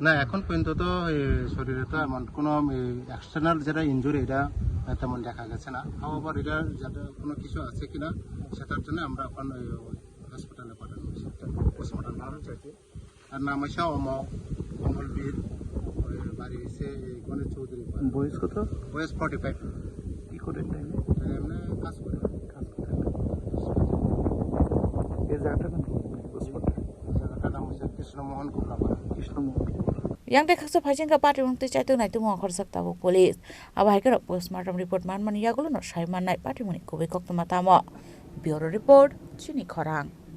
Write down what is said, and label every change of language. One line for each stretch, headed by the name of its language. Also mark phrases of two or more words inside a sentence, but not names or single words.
Bangla: না এখন পর্যন্ত তো শরীরে তো এমন কোনো এক্সটার্নাল যেটা ইনজুরি এটা তেমন দেখা গেছে না আবার এটা যাতে কোনো কিছু আছে কিনা সেটার জন্য আমরা এখন হসপিটালে পাঠানো পোস্টমর্টম করা চাইছি আর নাম হচ্ছে অমল বীর বাড়ি হচ্ছে গণেশ চৌধুরী বয়স কত বয়স 45 কি করেন এমনি কাজ করে এই জায়গাটার নাম জায়গাটার নাম হচ্ছে কৃষ্ণমোহন কোপরাপাড়া
Kok Borok: Yang dekaksa phajin ka Patimung te chaitu nai tu mo khor sakta bo police aba hai ka
English: postmortem report
Kok Borok: man yagulo no sai man nai Patimung ko be kokto mata mo
English: bureau report
Kok Borok: chini khorang